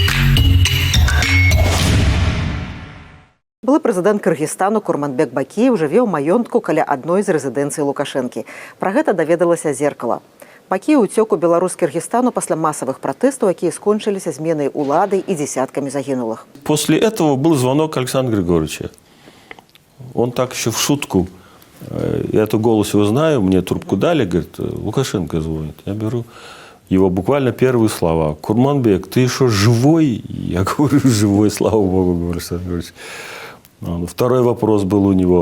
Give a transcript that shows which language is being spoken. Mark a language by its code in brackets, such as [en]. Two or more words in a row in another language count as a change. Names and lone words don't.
[be] Былы прэзідэнт Кыргызстану Курманбек Бакіеў жыве ў маёнтку каля адной з рэзідэнцый Лукашэнкі. Пра гэта даведалася «Зеркало». Бакіеў уцёк у Беларусь Кыргызстану пасля масавых пратэстаў, якія скончыліся зменай улады і десяткамі загінулых. [ru] После этого был звонок Александра Григорьевича. Он так еще в шутку, я эту голос его знаю, мне трубку дали, говорит, Лукашенко звонит. Я беру его буквально первые слова. Курманбек, ты еще живой? Я говорю, живой, слава богу, говорю, Александр Григорьевич. Второй вопрос был у него.